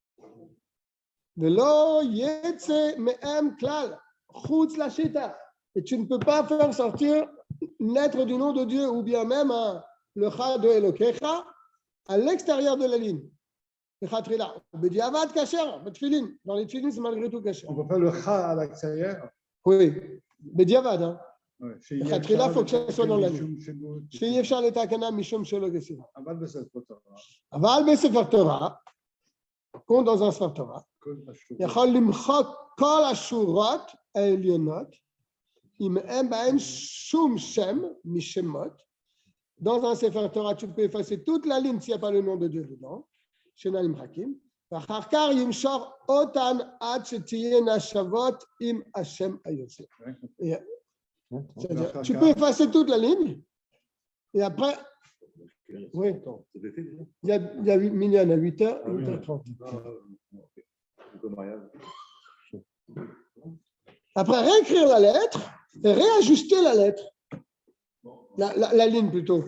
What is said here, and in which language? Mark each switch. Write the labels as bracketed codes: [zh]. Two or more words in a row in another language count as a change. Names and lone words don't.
[fr] Et tu ne peux pas faire sortir une lettre du nom de Dieu ou bien même le Cha de Elokecha à l'extérieur de la ligne. Dans les tefilin, c'est malgré tout caché. On peut faire le Cha à l'extérieur. Oui, Bediavad. Hein. Ouais. Khatila, il faut que ça soit dans la ligne. [he] אם אפשר לתקנה, משום שלא גסים. אבל בספר תורה. אבל בספר תורה, [fr] compte dans un Sefer Torah. [he] יכול למחוק כל השורות העליונות, אם אין בהן שום שם משמות. [fr] Dans un Sefer Torah, tu peux effacer toute la ligne s'il n'y a pas le nom de Dieu dedans. [he] שאינן נמחקים. ואחר כך ימשוך אותן עד שתהיינה שוות עם השם היוצא. [fr] C'est-à-dire, tu peux effacer toute la ligne et après, oui, il y a 8 millions à 8h, 8h30. Après, réécrire la lettre et réajuster la lettre, la ligne plutôt.